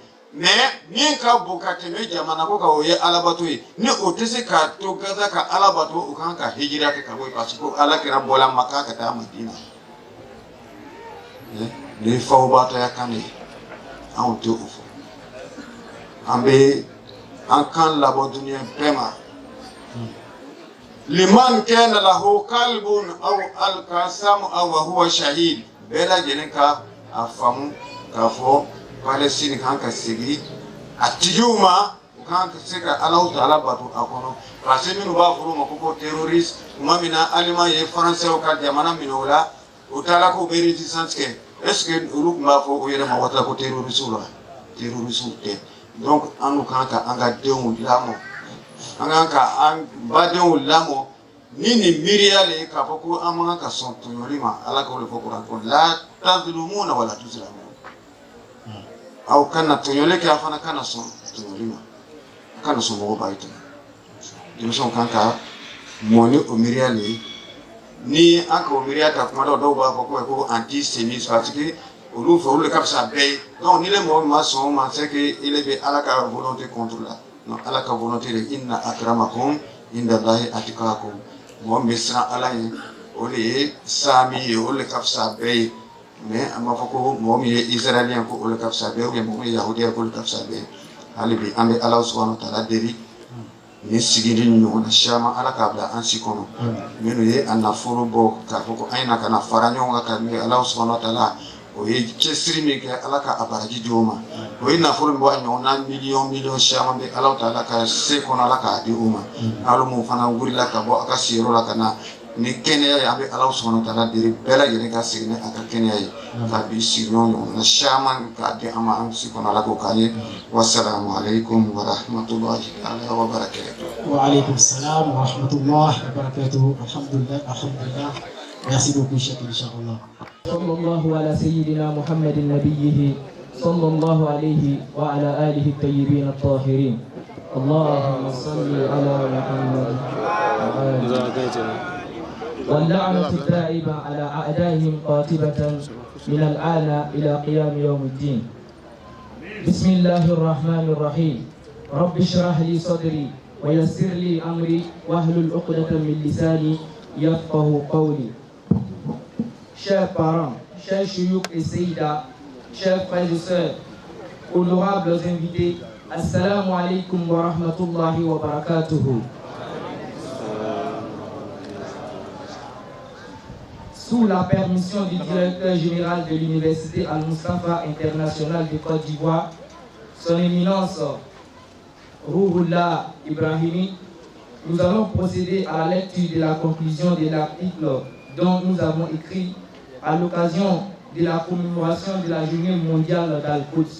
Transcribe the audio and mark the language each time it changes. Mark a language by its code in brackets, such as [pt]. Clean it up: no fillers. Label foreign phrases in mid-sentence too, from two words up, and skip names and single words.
[bm] Mais min ka bon ka tɛmɛ jamana ko ka o ye alabato ye ni o tɛ se ka to Gaza ka alabato o kan ka hijira kɛ ka bɔ yen [fr] parce que [bm] ala kɛra bɔla Maka ka taa Madina ni faw baatɔya kan de ye anw tɛ o fɔ an bɛ an kan labɔ duniya bɛɛ ma [ar] لمن كان له قلب أو ألقى السمع وهو شهيد [bm] bɛɛ lajɛlen ka a faamu k'a fɔ Palestine kan ka segi a tigiw ma u kan ka se ka Alahu Taala bato a kɔnɔ [fr] parce que [bm] minnu b'a fɔ olu ma ko terroriste tuma min na Allemand ye Français ka jamana minɛ o la u taara k'u bɛ résistance kɛ est-ce que olu tun b'a fɔ u yɛrɛ ma waati ko terroriste la terroriste tɛ donc an kan ka an ka denw lamɔ an kan ka an badenw lamɔ ni nin miiriya le ye k'a fɔ ko an man ka sɔn tɔɲɔli ma Ala k'o de fɔ Kuran kɔnɔ [ar] لا تظلمون ولا تظلمون [bm] aw kana tɔɲɔli kɛ a fana kana sɔn tɔɲɔli ma a kana sɔn mɔgɔ b'a ye tɔɲɔ denmisɛnw kan ka mɔ ni o miiriya le ye ni an ka o miiriya ta kuma dɔw b'a fɔ ko antisémitisme [fr] parce que [bm] olu fɛ olu de ka fisa bɛɛ ye donc ni le mɔgɔ min ma sɔn o ma [fr] c'est que [bm] ele bɛ Ala ka volonté [fr] contre la [bm] non Ala ka volonté de [ar] إن أكرمكم عند الله أتقاكم [bm] mɔgɔ min bɛ siran Ala ye o de ye saami ye o de ka fisa bɛɛ ye mais an b'a fɔ ko mɔgɔ min ye israélien ko olu ka fisa bɛɛ ou bien mɔgɔ min ye yahudiya ko olu ka fisa bɛɛ hali bi an bɛ Ala [ar] سبحانه وتعالى [bm] deli ni sigili ni ɲɔgɔn na caman Ala k'a bila an si kɔnɔ minnu ye a nafolo bɔ k'a fɔ ko an na ka na fara ɲɔgɔn kan ka min kɛ Ala [ar] سبحانه وتعالى [bm] o ye cɛsiri min kɛ Ala ka a baraji di o ma o ye nafolo min bɔ a ɲɔgɔn na miliyɔn caman bɛ Ala taala ka se kɔnɔ Ala k'a di o ma n'alo mun fana wulila ka bɔ a ka siyɔrɔ la ka na ni kɛnɛya ye an bɛ Ala [ar] سبحانه وتعالى [bm] deli bɛɛ lajɛlen ka segin ni a ka kɛnɛya ye ka bi sigiɲɔgɔn ɲɔgɔn na caman k'a di an ma an si kɔnɔ Ala k'o k'an ye [ar] والسلام عليكم ورحمة الله وبركاته. وعليكم السلام ورحمة الله وبركاته. Alhamdulillah. [fr] Merci beaucoup, Cheikh, Inch'Allah. [ar] صلى الله على سيدنا محمد نبيه صلى الله عليه وعلى آله الطيبين الطاهرين. اللهم صل على محمد. واللعنة الدائمة على أعدائهم قاتبة من الآن إلى قيام يوم الدين. بسم الله الرحمن الرحيم. رب اشرح لي صدري ويسر لي أمري واحلل عقدة من لساني يفقه قولي. [fr] Chers parents, chers chouyouk et Seyda, chers frères et sœurs, honorables invités, [ar] السلام عليكم ورحمة الله وبركاته. [fr] Sous la permission du directeur général de l'Université Al-Mustafa International de Côte d'Ivoire, son éminence Rouhoullah Ibrahimi, nous allons procéder à la lecture de la conclusion de l'article dont nous avons écrit à l'occasion de la commémoration de la journée mondiale d'Al-Quds.